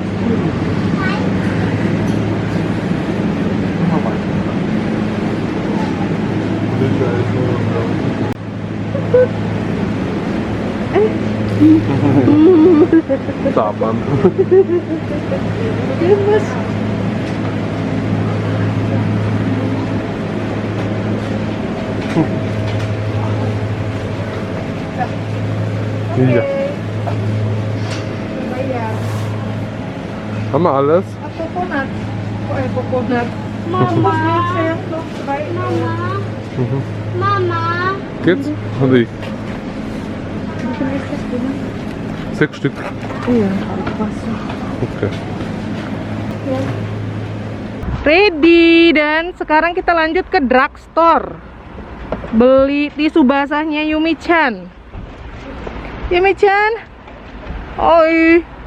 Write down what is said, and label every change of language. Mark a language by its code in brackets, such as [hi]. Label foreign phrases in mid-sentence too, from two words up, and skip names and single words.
[id] Saban. Gemes. Iya. [de] Haben wir alles? [en] Coconut. Coconut. [id] Mama, sayang dong, baik. Mama, Mhm. Mama. [de] Geht's? Hadi. 6 Stück. [id] Iya, Okay. ready, dan sekarang kita lanjut ke drugstore. Beli tisu basahnya Yumi-chan. Yumi-chan. Oi.